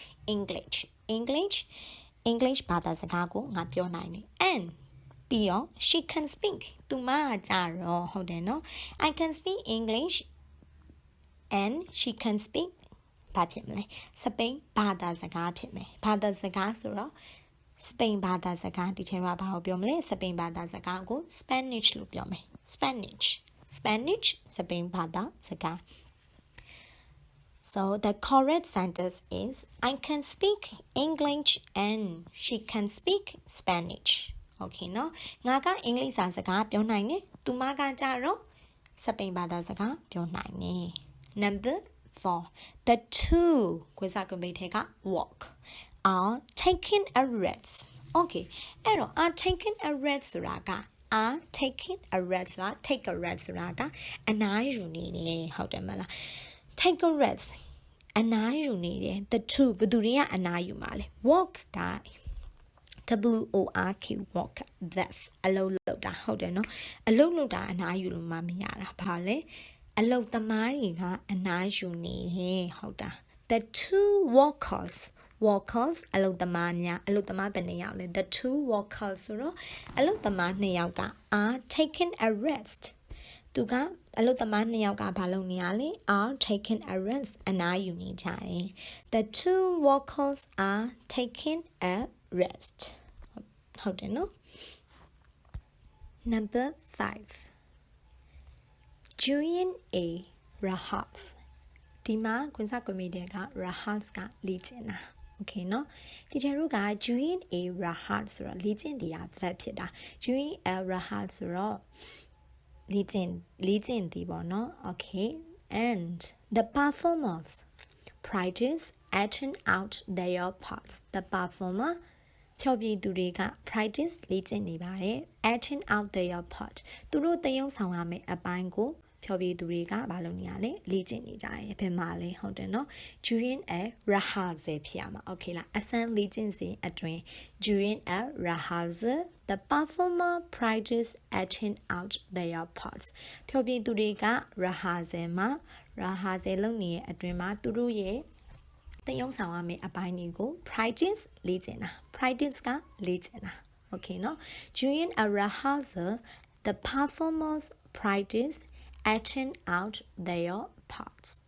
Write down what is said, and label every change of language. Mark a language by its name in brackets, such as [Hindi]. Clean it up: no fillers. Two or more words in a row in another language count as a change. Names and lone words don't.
[Burmese] English ဘာသာစကားကိုငါပြောနိုင်တယ် and ပြီးတော့ [English] she can speak [Burmese] သူမကကြတော့ဟုတ်တယ်နော် [English] I can speak English and she can speak [Burmese] ဘာဖြစ်မလဲစပိန်ဘာသာစကားဖြစ်မယ်ဘာသာစကားဆိုတော့စပိန်ဘာသာစကားဒီထဲမှာဘာလို့ပြောမလဲစပိန်ဘာသာစကားကို Spanish လို့ပြောမယ် Spanish စပိန်ဘာသာစကား [English] So the correct sentence is I can speak English and she can speak Spanish Okay [Burmese] နော်ငါကအင်္ဂလိပ်စာစကားပြောနိုင် တယ်သူမကကြတော့စပိန်ဘာသာစကားပြောနိုင်တယ် [English] Number 4 The two [Burmese] ကိုစားကမိတ်ထဲက [English] walk are taking a rest Okay [Burmese] အဲ့တော့ [English] are taking a rest [Burmese] ဆိုတာက [English] are taking a rest [Burmese] ဆိုတာ [English] take a rest [Burmese] ဆိုတာကအနားယူနေတယ်ဟုတ်တယ်မလား [English] take a rest [Burmese] အနားယူနေတယ် [English] the two [Burmese] ဘယ်သူတွေကအနားယူမှာလဲ walk က [English] WORK walk that [Burmese] အလုပ်လုပ်တာဟုတ်တယ်နော်အလုပ်လုပ်တာအနားယူလို့မရတာဘာလဲအလုပ် သမားတွေကအနားယူနေတယ်ဟုတ်တာ [English] the two workers [Burmese] အလုပ်သမားများအလုပ်သမားဘယ်နှစ်ယောက်လဲ [English] the two workers [Burmese] ဆိုတော့အလုပ်သမားနှစ်ယောက်က [English] are taking a rest [Burmese] သူကအလုပ်သမားနှစ်ယောက်ကဘာလုပ်နေရလဲ [English] are taking a rest [Burmese] အနားယူနေကြတယ် [English] the two workers are taking a rest [Burmese] ဟုတ်တယ်နော် [English] Number 5 During a rehearsal [Burmese] ဒီမှာကွန်ဆာကွန်မီတဲ့က rehearsal ကလေ့ကျင့်တာ Okay နော်ဒီကျတို့က [English] during a rehearsal [Burmese] ဆိုတော့လေ့ကျင့်တရား verb ဖြစ်တာ [English] during a rehearsal [Burmese] ဆိုတော့လေ့ ကျင့်သည်ပေါ့နော် [English] Okay and the performers practice acting out their parts the performer [Burmese] ဖြောပြသူတွေက practice လေ့ကျင့်နေပါတယ် [English] acting out their part [Burmese] သူတို့သ ရုပ်ဆောင်ရမယ့်အပိုင်းကိုဖြောပြသူတွေကဘာလုပ်နေရလဲလေ့ကျင့်နေကြတယ်ဘယ်မှာလဲဟုတ်တယ် နော် [English] during a rehearsal [Burmese] ဖြစ်ရမှာ Okay လားအစမ်းလေ့ကျင့်စဉ်အတွင်း [English] during a rehearsal the performer practice acting out their parts [Burmese] ဖြောပြသူတွေက rehearsal မှာ rehearsal လုပ်နေတဲ့အတွင်းမှာသူတို့ရဲ့သရုပ်ဆောင်ရမယ့်အပိုင်းတွေကို practice လေ့ကျင့်တာ practice ကလေ့ကျင့်တာ Okay နော် [English] during a rehearsal the performers practice acting out their parts